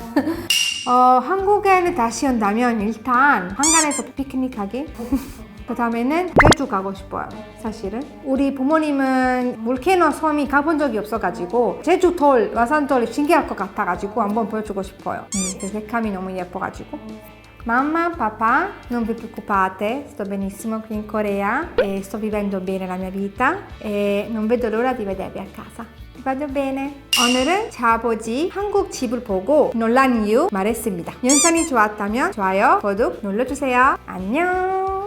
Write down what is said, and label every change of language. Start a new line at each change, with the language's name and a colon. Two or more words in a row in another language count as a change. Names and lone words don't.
Korean: 한국에는 다시 온다면 일단 한강에서 피크닉 하기. 그 다음에는 제주 가고 싶어요. 사실은 우리 부모님은 볼케이노 섬이 가본 적이 없어가지고 제주 돌, 와산돌이 신기할 것 같아가지고 한번 보여주고 싶어요. 그 색감이 너무 예뻐가지고.
Italian: Mamma, papà, non vi preoccupate, sto benissimo qui in Corea e sto vivendo bene la mia vita e non vedo l'ora di vedervi a casa. vado bene.
Korean: 오늘은 자아버지 한국 집을 보고 놀란 이유 말했습니다. 영상이 좋았다면 좋아요, 구독 눌러주세요. 안녕.